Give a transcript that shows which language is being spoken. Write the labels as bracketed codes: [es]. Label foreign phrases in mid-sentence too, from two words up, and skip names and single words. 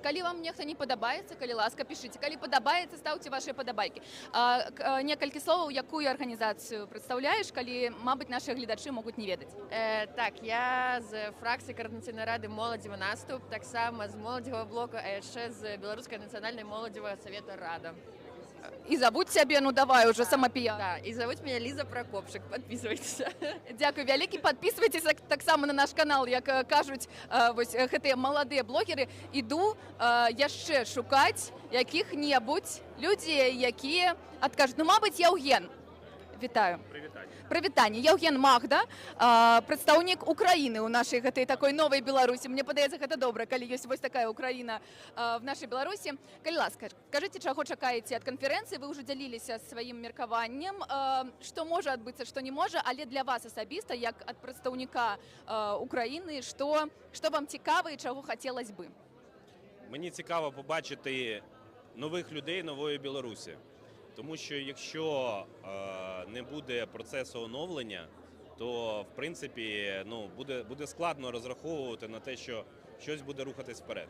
[be] Калі вам нехта не падабаецца, калі ласка, пішыце. Калі падабаецца, стаўце вашыя падабайкі. Некалькі словаў, якую арганізацыю прадстаўляеш, калі, мабыць, нашы гледачы могуць не ведаць. Так, я з фракцыі Каардынацыйнай рады моладзевы наступ, таксама з моладзевага блока, а яшчэ з Беларускай нацыянальнай моладзевага савета рада. [uk] І зовуть себе, ну давай уже самопіяр. Да, і зовуть мене Ліза Прокопчик, підписуйтесь. Дякую вялікі, підписуйтесь так само на наш канал, як кажуть ось [be] гэты маладыя блогеры. Іду яшчэ шукаць якіх-небудзь людзей, якія адкажуць. Ну, мабыць, Яўген. Вітаю. Прывітанне. Яўген Магда, прадстаўнік Украіны ў нашай гэтай такой новай Беларусі. Мне падаецца, гэта добра, калі ёсць вось такая Украіна в нашай Беларусі. Калі ласка, скажыце, чаго чакаеце ад канферэнцыі? Вы ўжо дзяліліся сваім меркаваннем, што можа адбыцца, што не можа, але для вас асабіста, як ад прадстаўніка Украіны, што вам цікава і чаго хацелось бы? [uk] Мені цікаво побачити нових людей нової Білорусі. Тому що якщо не буде процесу оновлення, то в принципі буде складно розраховувати на те, що щось буде рухатись вперед.